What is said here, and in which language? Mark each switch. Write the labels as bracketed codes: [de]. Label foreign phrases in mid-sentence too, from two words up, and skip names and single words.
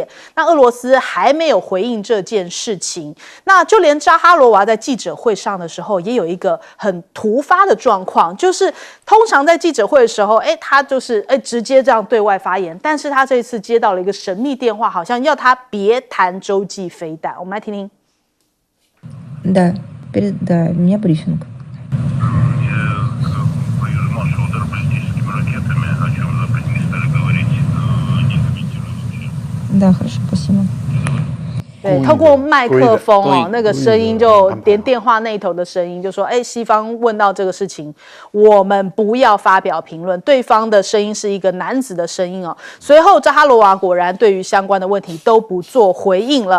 [zh] 那俄罗斯还没有回应这件事情。那就连扎哈罗娃在记者会上的时候，也有一个很突发的状况，就是通常在记者会的时候，他就是直接这样对外发言，但是他这次接到了一个神秘电话，好像要他别谈洲际飞弹。我们来听听。 [ru] Да, да, у меня брифинг. Маршал удар баллистическими ракетами, о чем Запад не стали говорить, не комментируют. Да, хорошо, спасибо. [zh] 对，透过麦克风哦，那个声音就连电话那一头的声音就说：“西方问到这个事情，我们不要发表评论。” 对方的声音是一个男子的声音哦。随后，扎哈罗娃果然对于相关的问题都不做回应了。